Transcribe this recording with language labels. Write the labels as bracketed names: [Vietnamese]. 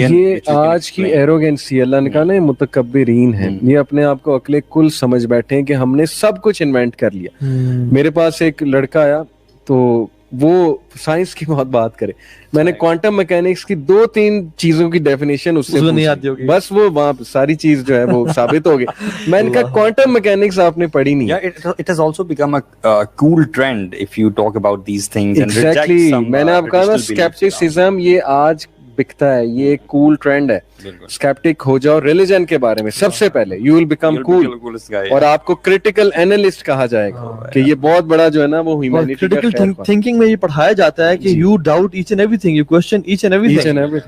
[Urdu] یہ آج کی ایروگینسی, اللہ نے کہا نا متکبرین ہیں, یہ اپنے آپ کو عقل کل سمجھ بیٹھے ہیں کہ ہم نے سب کچھ انوینٹ کر لیا. میرے پاس ایک لڑکا آیا تو وہ سائنس کی بہت بات کرے. میں نے کوانٹم میکینکس کی 2-3 چیزوں کی ڈیفینیشن اس سے نہیں آتی ہوگی, بس وہ وہاں ساری چیز جو ہے وہ ثابت ہو گئی. میں نے کہا کوانٹم میکینکس آپ نے پڑھی نہیں. [English] It has also become a cool trend if you talk about these things and reject some. [Urdu] میں نے آپ کہا نا اسکیپٹسزم یہ آج بکتا ہے, یہ ایک کول ٹرینڈ ہے. اسکیپٹک ہو جاؤ ریلیجن کے بارے میں سب سے پہلے, [English] you will become cool, [Urdu] اور آپ کو کریٹیکل اینالسٹ کہا جائے گا کہ یہ بہت بڑا جو ہے نا وہ ہیومینٹی کا [English] critical thinking [Urdu] میں یہ پڑھایا جاتا ہے کہ [English] You doubt each and everything, you question each and everything.